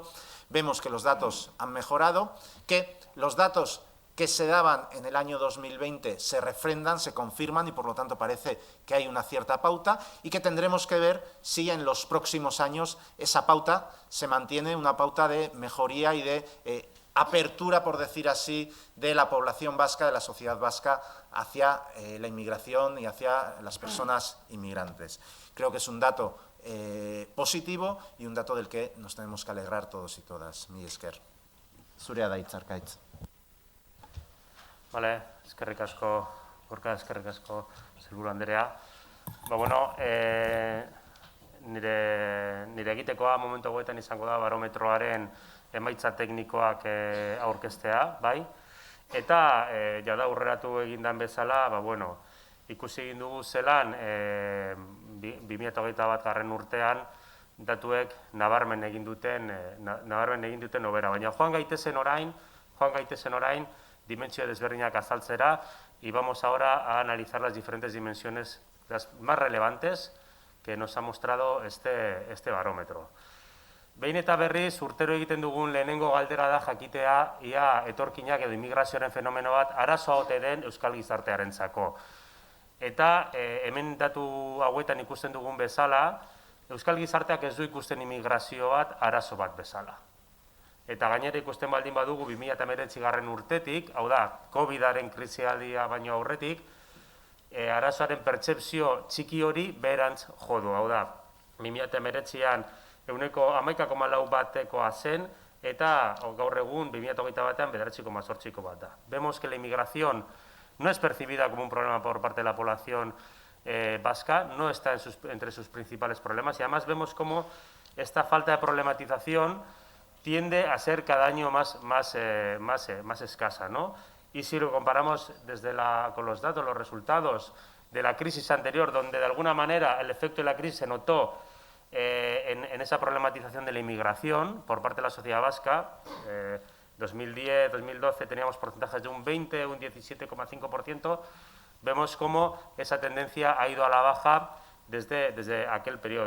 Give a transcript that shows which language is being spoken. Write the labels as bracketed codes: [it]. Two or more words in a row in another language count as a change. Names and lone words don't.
[es] Vemos que los datos han mejorado, que los datos que se daban en el año 2020 se refrendan, se confirman y por lo tanto parece que hay una cierta pauta y que tendremos que ver si en los próximos años esa pauta se mantiene, una pauta de mejoría y de apertura, por decir así, de la población vasca, de la sociedad vasca hacia la inmigración y hacia las personas inmigrantes. Creo que es un dato positivo y un dato del que nos tenemos que alegrar todos y todas. [eu] Mila esker. Zurea da hitza, Arkaitz. Vale, eskerrik asko, Gorka, eskerrik asko, Sailburu Andrea. Bueno, nire egitekoa momentu hauetan izango da barometroaren emaitza teknikoak aurkeztea, bai? Eta, jada aurreratu egindan bezala, bueno, ikusi egin dugu zelan 2021 garren urtean datuek nabarmen egin duten hobera. Baina joan gaitezen orain dimentsio desberdinak azaltzera [es] y vamos ahora a analizar las diferentes dimensiones, las más relevantes que nos ha mostrado este barómetro. [eu] Behin eta berriz, urtero egiten dugun lehenengo galdera da jakitea ia etorkinak edo immigrazioaren fenomeno bat arazoa ote den euskal gizartearentzako. Eta hemen datu hauetan ikusten dugun bezala, euskal gizarteak ez du ikusten immigrazio bat arazo bat bezala. Eta gainera ikusten baldin badugu 2019 garren urtetik, hau da, COVID-aren krisialdia baino aurretik, arazoaren pertsepzio txiki hori beherantz jodu. Hau da, 2019an 11,4 batekoa zen, eta gaur egun 2021 batean 9,8 bat da. [es] Vemos que la inmigración no es percibida como un problema por parte de la población vasca, no está entre sus principales problemas y además vemos cómo esta falta de problematización tiende a ser cada año más escasa, ¿no? Y si lo comparamos con los datos, los resultados de la crisis anterior, donde de alguna manera el efecto de la crisis se notó en esa problematización de la inmigración por parte de la sociedad vasca, 2010, 2012 teníamos porcentajes de un 20, un 17,5%, vemos cómo esa tendencia ha ido a la baja desde aquel periodo.